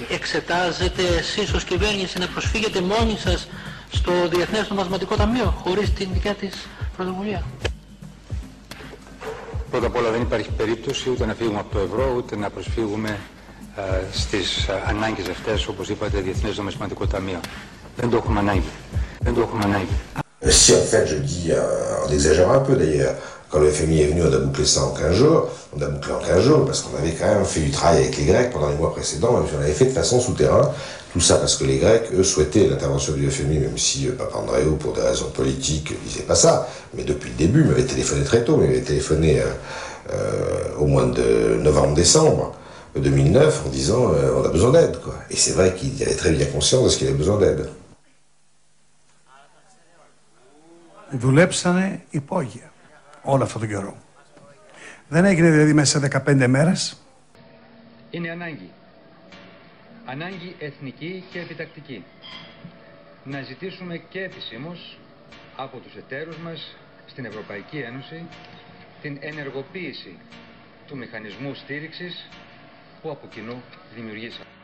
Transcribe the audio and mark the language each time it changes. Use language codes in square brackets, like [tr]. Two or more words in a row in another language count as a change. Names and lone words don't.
[el] Εξετάζετε εσείς ως κυβέρνηση να προσφύγετε μόνοι σας στο Διεθνές Νομισματικό Ταμείο, χωρίς την δικιά της πρωτοβουλία? Πρώτα απ' όλα δεν υπάρχει περίπτωση ούτε να φύγουμε από το ευρώ, ούτε να προσφύγουμε στις ανάγκες αυτές, όπως είπατε, Διεθνές Νομισματικό Ταμείο. Δεν το έχουμε ανάγκη. Δεν το έχουμε ανάγκη. [fr] Si en fait, je dis, on exagère un peu d'ailleurs, quand le FMI est venu, on a bouclé ça en 15 jours, on a bouclé en 15 jours, parce qu'on avait quand même fait du travail avec les Grecs pendant les mois précédents, même si on l'avait fait de façon souterrain, tout ça parce que les Grecs, eux, souhaitaient l'intervention du FMI, même si Papandréou, pour des raisons politiques, disait pas ça, mais depuis le début, m'avait téléphoné très tôt, m'avait téléphoné au mois de novembre-décembre 2009, en disant on a besoin d'aide, quoi. Et c'est vrai qu'il avait très bien conscience de ce qu'il avait besoin d'aide. [el] Δουλέψανε υπόγεια όλο αυτόν τον καιρό. Δεν έγινε δηλαδή μέσα σε 15 μέρες. Είναι ανάγκη. Ανάγκη εθνική και επιτακτική. Να ζητήσουμε και επισήμως από τους εταίρους μας στην Ευρωπαϊκή Ένωση την ενεργοποίηση του μηχανισμού στήριξης που από κοινού δημιουργήσαμε.